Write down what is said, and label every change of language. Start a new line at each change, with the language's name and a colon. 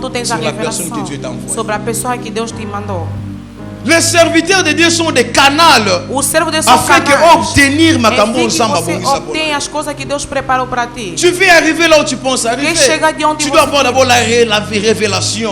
Portuguese: tu tens a revelação sobre a pessoa que Deus te mandou.
French: Les serviteurs de Dieu sont des canaux afin d'obtenir ma
Portuguese: obtém as coisas que Deus preparou para ti.
French: Tu veux arriver là où tu penses arriver. Tu dois avoir d'abord la révélation.